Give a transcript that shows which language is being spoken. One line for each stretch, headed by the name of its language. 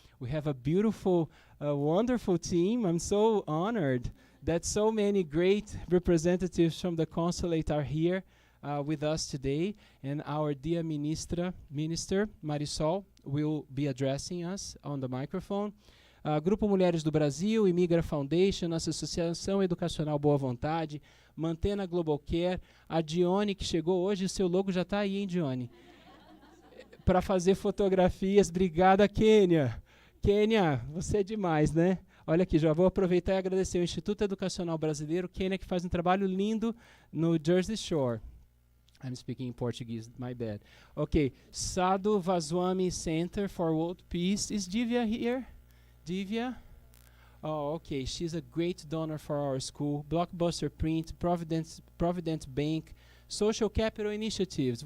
English: We have a beautiful, wonderful team. I'm so honored that so many great representatives from the consulate are here with us today. And our dear Minister Marisol will be addressing us on the microphone.
Portuguese: Grupo Mulheres do Brasil, Imigra Foundation, nossa Associação Educacional Boa Vontade, Mantena Global Care, a Dione que chegou hoje, o seu logo já está aí, hein, Dione? Para fazer fotografias. Obrigada, Kênia. Kênia, você é demais, né? Olha aqui, já vou aproveitar e agradecer ao Instituto Educacional Brasileiro, Kênia, que faz um trabalho lindo no Jersey Shore.
English: I'm speaking in Portuguese, my bad. Okay, Sadhu Vaswami Center for World Peace. Is Divya here? Divya? Oh, okay. She's a great donor for our school. Blockbuster Print, Providence Bank, Social Capital Initiatives.